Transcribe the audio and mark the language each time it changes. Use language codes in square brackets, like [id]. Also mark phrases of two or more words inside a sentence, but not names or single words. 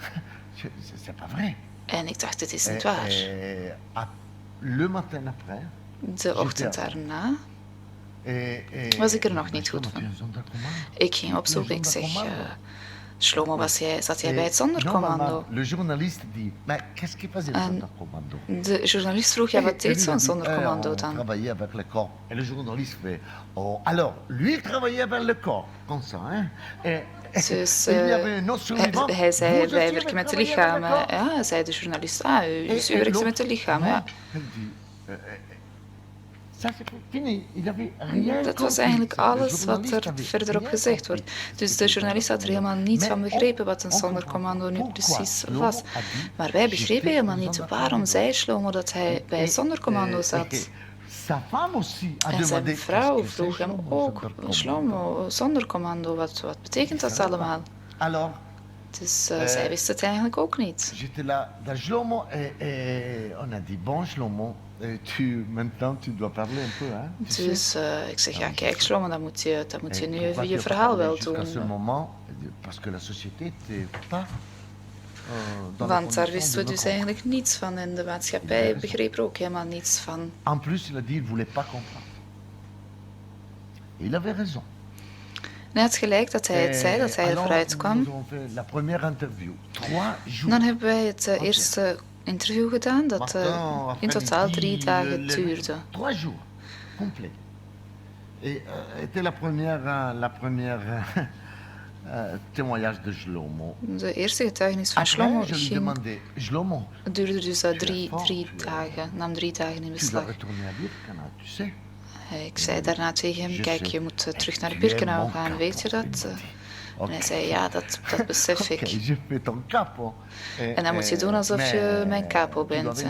[nl] En ik dacht, dit is niet waar. De ochtend daarna was ik er nog niet goed van. Ik ging opzoeken, ik zeg, Shlomo zat jij bij het zondercommando. [fr] Le journaliste dit, mais qu'est-ce qu'il faisait le zondercommando? [nl] De journalist vroeg, ja, wat deed zo'n zondercommando dan? [fr] On travaillait avec le corps. Et le journaliste fait, oh, alors, lui il travaillait avec le corps, comme ça, hein? [nl] Dus hij zei, wij werken met de lichamen. Ja, zei de journalist, u werkt met de lichamen, ja. Dat was eigenlijk alles wat er verderop gezegd wordt. Dus de journalist had er helemaal niets van begrepen wat een zondercommando nu precies was. Maar wij begrepen helemaal niet waarom zei Shlomo dat hij bij het zondercommando zat. En zijn vrouw vroeg hem ook, Shlomo, zondercommando, wat betekent dat allemaal? Dus zij wist het eigenlijk ook niet. [fr] J'étais là, Shlomo, on a dit, bon Shlomo, maintenant tu dois parler un peu, hein? [nl] Dus ik zeg, ja kijk Shlomo, dan moet je nu even je verhaal wel doen. [fr] Parce que la société n'était pas... [nl] Want daar wisten we dus eigenlijk niets van en de maatschappij begreep er ook helemaal niets van. [fr] En plus, il a dit, il voulait pas comprendre. Il avait raison. [nl] Hij had gelijk dat hij het zei, dat hij er vooruit kwam. Dan hebben wij het eerste interview gedaan, dat in totaal 3 dagen duurde. [fr] 3 jours, complet. Et était la première témoignage de Shlomo. [nl] De eerste getuigenis van Shlomo duurde dus 3 dagen, nam 3 dagen in beslag. Ik zei daarna tegen hem, kijk, je moet terug naar Birkenau gaan, weet je dat? En hij zei, ja, dat besef ik. En dan moet je doen alsof je mijn capo bent.